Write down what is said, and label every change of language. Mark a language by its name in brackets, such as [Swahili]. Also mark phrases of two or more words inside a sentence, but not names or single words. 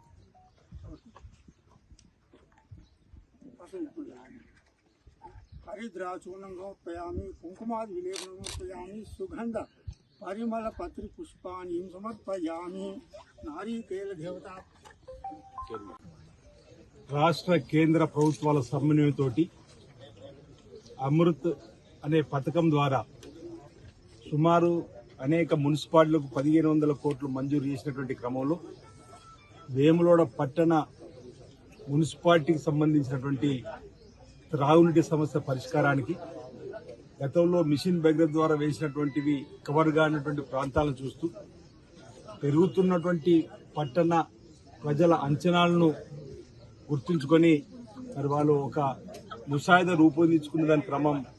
[Sanskrit] हरिद्राचूर्णं समर्पयामि कुङ्कुमादिविलेपनं समर्पयामि सुगन्ध परिमल पत्रि पुष्पाणि समर्पयामि नारीकेल देवता [Telugu] రాష్ట్ర కేంద్ర ప్రభుత్వాల సమన్వయంతో అమృత్ అనే పథకం ద్వారా సుమారు అనేక మున్సిపాలిటీలకు 1500 కోట్లు మంజూరు చేసినటువంటి క్రమంలో వేములవాడ పట్టణ మున్సిపాలిటీకి సంబంధించినటువంటి త్రాగునీటి సమస్య పరిష్కారానికి గతంలో మిషన్ భగీరథ ద్వారా వేసినటువంటివి కవర్ కానటువంటి ప్రాంతాలను చూస్తూ పెరుగుతున్నటువంటి పట్టణ ప్రజల అంచనాలను గుర్తుంచుకొని మరి వాళ్ళు ఒక ముసాయిదా రూపొందించుకున్న దాని క్రమం